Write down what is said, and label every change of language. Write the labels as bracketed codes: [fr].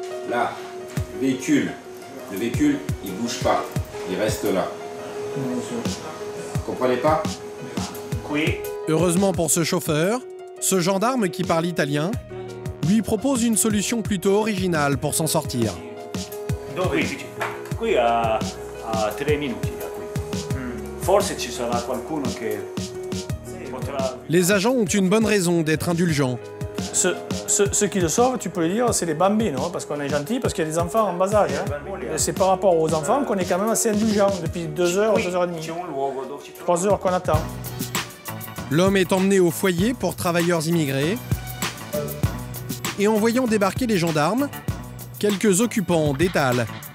[fr] Là, le véhicule, il ne bouge pas, il reste là. Vous comprenez pas? Oui. Heureusement pour ce chauffeur, ce gendarme qui parle italien lui propose une solution plutôt originale pour s'en sortir. [it] Qui a 3 minuti da qui. Forse ci sarà qualcuno che potrà... [fr] Les agents ont une bonne raison d'être indulgents. Ceux qui le sauvent, tu peux le dire, c'est les bambins, parce qu'on est gentil, parce qu'il y a des enfants en bas âge. C'est par rapport aux enfants qu'on est quand même assez indulgents depuis 2 heures, 2 heures et demie. 3 heures qu'on attend. L'homme est emmené au foyer pour travailleurs immigrés. Et en voyant débarquer les gendarmes, quelques occupants détalent.